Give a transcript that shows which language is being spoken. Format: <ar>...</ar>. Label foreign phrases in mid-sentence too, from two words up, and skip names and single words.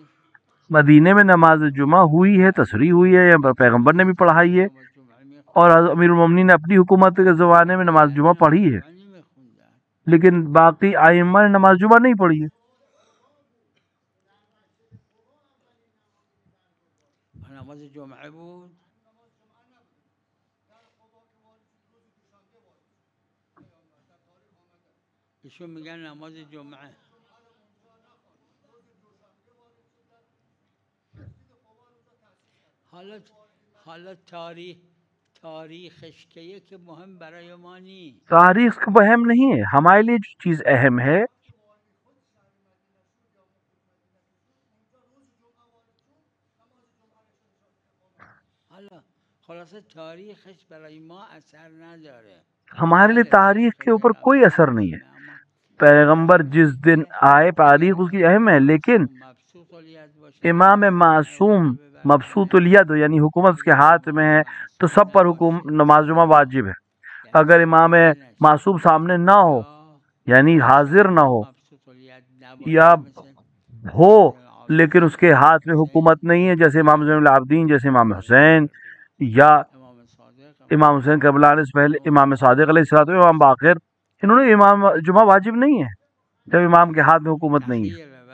<ur>مدینے میں نماز جمعہ ہوئی ہے، تصریح ہوئی ہے، یا پیغمبر نے بھی پڑھائی ہے، اور امیر المومنین نے اپنی حکومت کے زمانے میں نماز جمعہ پڑھی ہے، لیکن باقی ائمہ نے نماز جمعہ نہیں پڑھی ہے.</ur> <fa>نماز جمعه بود. ایشون میگن نماز جمعه. حالا تاریخش که یک مهم برای ما نیست.</fa> <ur>تاریخ کو اہم نہیں ہے، ہمارے لیے جو چیز اہم ہے</ur> <fa>حالا خلاصه تاریخش برای ما اثر نداره،</fa> <ur>ہمارے لیے تاریخ کے اوپر کوئی اثر نہیں ہے. پیغمبر جس دن آئے تاریخ اس کی اہم ہے، لیکن امام معصوم مبسوط الید یعنی حکومت اس کے ہاتھ میں ہے تو سب پر نماز جمعہ واجب ہے. اگر امام معصوم سامنے نہ ہو یعنی حاضر نہ ہو، یا ہو لیکن اس کے ہاتھ میں حکومت نہیں ہے، جیسے امام زین العابدین، جیسے امام حسین، یا امام حسین کربلا سے پہلے امام صادق علیہ السلام، امام باقر، انہوں نے امام جمعہ واجب نہیں ہے جب امام کے ہاتھ میں حکومت نہیں ہے.</ur>